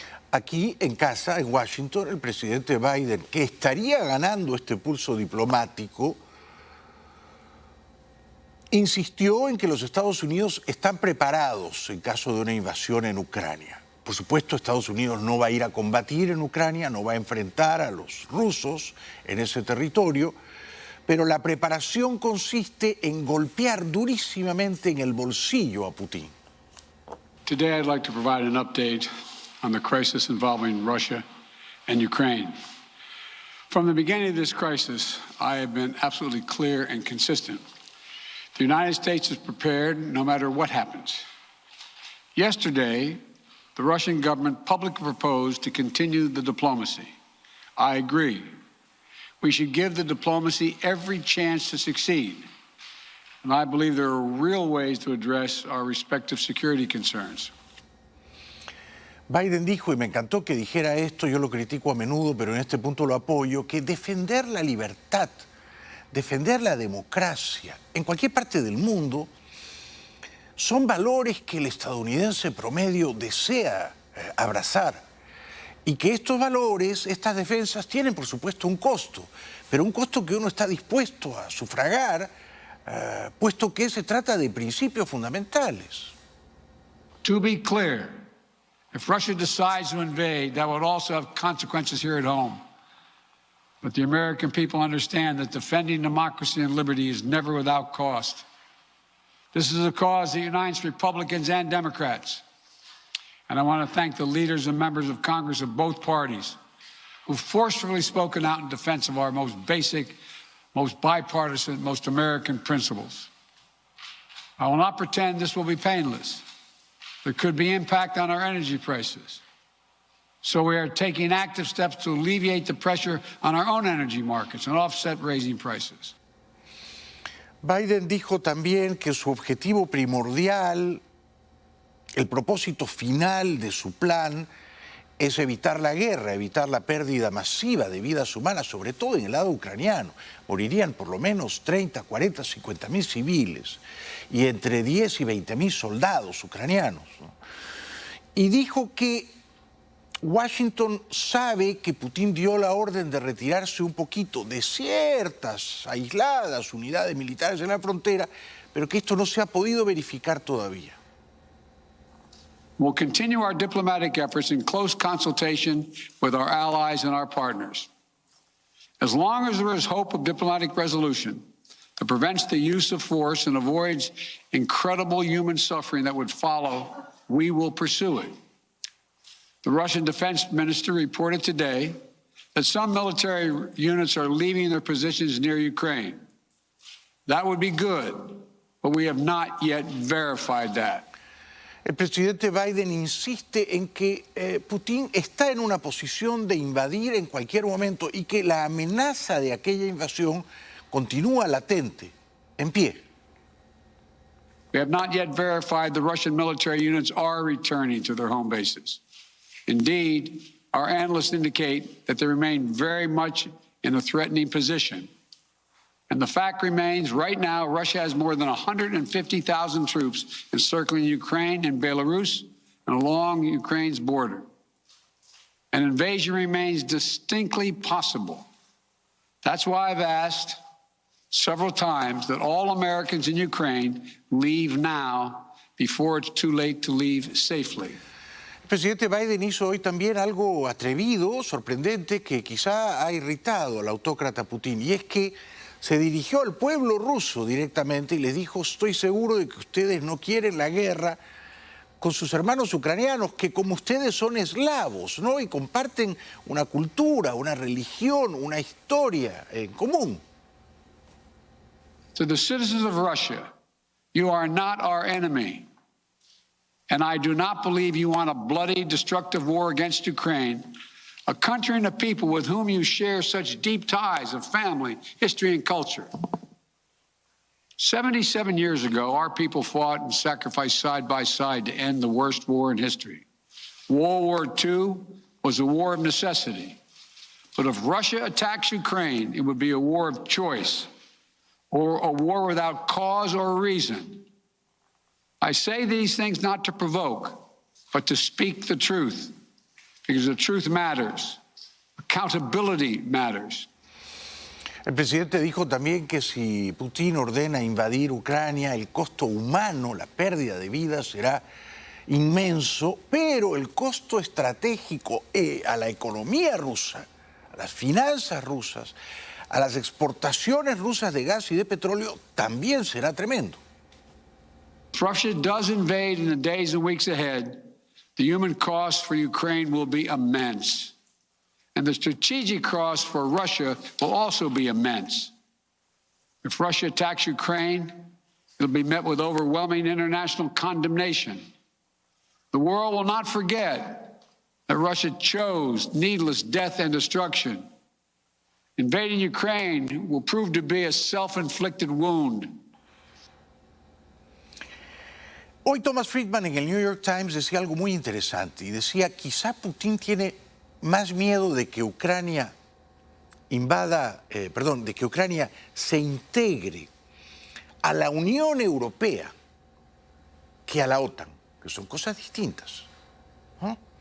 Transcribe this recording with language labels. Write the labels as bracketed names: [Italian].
[Spanish] Aquí en casa, en Washington, el presidente Biden, que estaría ganando este pulso diplomático, insistió en que los Estados Unidos están preparados en caso de una invasión en Ucrania. Por supuesto, Estados Unidos no va a ir a combatir en Ucrania, no va a enfrentar a los rusos en ese territorio, pero la preparación consiste en golpear durísimamente en el bolsillo a Putin. [English] Today I'd like to provide an update on the crisis involving Russia and Ukraine. From the beginning of this crisis, I have been absolutely clear and consistent. The United States is prepared no matter what happens. Yesterday, the Russian government publicly proposed to continue the diplomacy. I agree. We should give the diplomacy every chance to succeed. And I believe there are real ways to address our respective security concerns. [Spanish] Biden dijo, y me encantó que dijera esto, yo lo critico a menudo, pero en este punto lo apoyo, que defender la libertad, defender la democracia en cualquier parte del mundo son valores que el estadounidense promedio desea abrazar y que estos valores, estas defensas tienen por supuesto un costo, pero un costo que uno está dispuesto a sufragar, puesto que se trata de principios fundamentales. [English] To be clear, if Russia decides to invade, that would also have consequences here at home. But the American people understand that defending democracy and liberty is never without cost. This is a cause that unites Republicans and Democrats. And I want to thank the leaders and members of Congress of both parties who've forcefully spoken out in defense of our most basic, most bipartisan, most American principles. I will not pretend this will be painless. There could be impact on our energy prices. So we are taking active steps to alleviate the pressure on our own energy markets and offset raising prices. [Spanish] Biden dijo también que su objetivo primordial, el propósito final de su plan, es evitar la guerra, evitar la pérdida masiva de vidas humanas, sobre todo en el lado ucraniano. Morirían por lo menos 30, 40, 50 mil civiles y entre 10 y 20 mil soldados ucranianos, ¿no? Y dijo que Washington sabe que Putin dio la orden de retirarse un poquito de ciertas aisladas unidades militares en la frontera, pero que esto no se ha podido verificar todavía. [English] We'll continue our diplomatic efforts in close consultation with our allies and our partners. As long as there is hope of diplomatic resolution that prevents the use of force and avoids incredible human suffering that would follow, we will pursue it. The Russian defense minister reported today that some military units are leaving their positions near Ukraine. That would be good, but we have not yet verified that. [Spanish] El presidente Biden insiste en que Putin está en una posición de invadir en cualquier momento y que la amenaza de aquella invasión continúa latente, en pie. [English] We have not yet verified the Russian military units are returning to their home bases. Indeed, our analysts indicate that they remain very much in a threatening position. And the fact remains, right now, Russia has more than 150,000 troops encircling Ukraine and Belarus and along Ukraine's border. An invasion remains distinctly possible. That's why I've asked several times that all Americans in Ukraine leave now before it's too late to leave safely. [Spanish] El presidente Biden hizo hoy también algo atrevido, sorprendente, que quizá ha irritado al autócrata Putin, y es que se dirigió al pueblo ruso directamente y les dijo: estoy seguro de que ustedes no quieren la guerra con sus hermanos ucranianos, que como ustedes son eslavos, ¿no? Y comparten una cultura, una religión, una historia en común. [English] To the citizens of Russia, you are not our enemy. And I do not believe you want a bloody, destructive war against Ukraine, a country and a people with whom you share such deep ties of family, history, and culture. 77 years ago, our people fought and sacrificed side by side to end the worst war in history. World War II was a war of necessity. But if Russia attacks Ukraine, it would be a war of choice or a war without cause or reason. I say these things not to provoke, but to speak the truth, because the truth matters. Accountability matters. [Spanish] El presidente dijo también que si Putin ordena invadir Ucrania, el costo humano, la pérdida de vidas será inmenso, pero el costo estratégico a la economía rusa, a las finanzas rusas, a las exportaciones rusas de gas y de petróleo también será tremendo. [English] If Russia does invade in the days and weeks ahead, the human cost for Ukraine will be immense. And the strategic cost for Russia will also be immense. If Russia attacks Ukraine, it'll be met with overwhelming international condemnation. The world will not forget that Russia chose needless death and destruction. Invading Ukraine will prove to be a self-inflicted wound. [Spanish] Hoy Thomas Friedman en el New York Times decía algo muy interesante y decía, quizá Putin tiene más miedo de que Ucrania de que Ucrania se integre a la Unión Europea que a la OTAN, que son cosas distintas. ¿No?